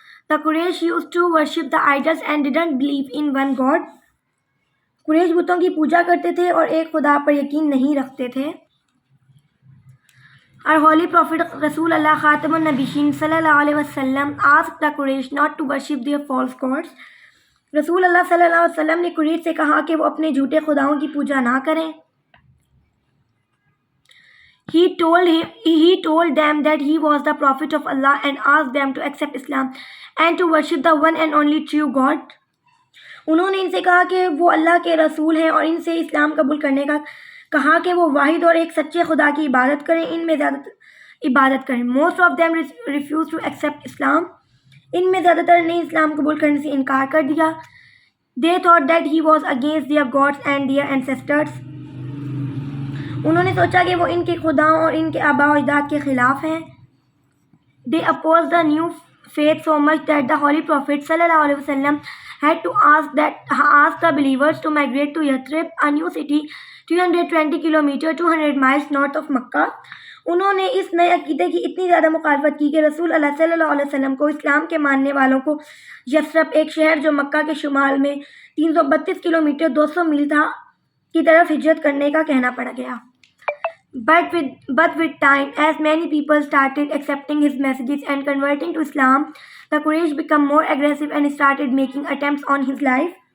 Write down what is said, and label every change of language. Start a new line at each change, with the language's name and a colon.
English: The Quraysh used to worship the idols and didn't believe in one God.
Urdu: قریش بتوں کی پوجا کرتے تھے اور ایک خدا پر یقین نہیں رکھتے تھے.
English: Our Holy Prophet
Urdu: رسول اللہ خاتم النبیین صلی اللہ علیہ وسلم
English: asked the Quraysh not to worship their false gods.
Urdu: رسول اللہ صلی اللہ علیہ وسلم نے قریش سے کہا کہ وہ اپنے جھوٹے خداؤں کی پوجا نہ کریں.
English: He told them that he was the prophet of Allah and asked them to accept Islam and to worship the one and only true God.
Urdu: انہوں نے ان سے کہا کہ وہ اللہ کے رسول ہیں اور ان سے اسلام قبول کرنے کا کہا کہ وہ واحد اور ایک سچے خدا کی عبادت کریں، ان میں زیادہ عبادت کریں.
English: Most of them refused to accept Islam.
Urdu: ان میں زیادہ تر نے اسلام قبول کرنے سے انکار کر دیا.
English: They thought that he was against their gods and their ancestors.
Urdu: انہوں نے سوچا کہ وہ ان کے خداؤں اور ان کے آباء و اجداد کے خلاف ہیں.
English: They opposed the new faith so much that the Holy Prophet sallallahu alaihi wasallam had to ask the believers to migrate to Yathrib, a new city 320 kilometers 200 miles north of Makkah.
Urdu: انہوں نے اس نئے عقیدے کی اتنی زیادہ مخالفت کی کہ رسول اللہ صلی اللہ علیہ وسلم کو اسلام کے ماننے والوں کو یثرب، ایک شہر جو مکہ کے شمال میں 332 کلومیٹر 200 میل تھا، کی طرف ہجرت کرنے کا کہنا پڑ گیا.
English: But with time, as many people started accepting his messages and converting to Islam, the Quraysh became more aggressive and started making attempts on his life.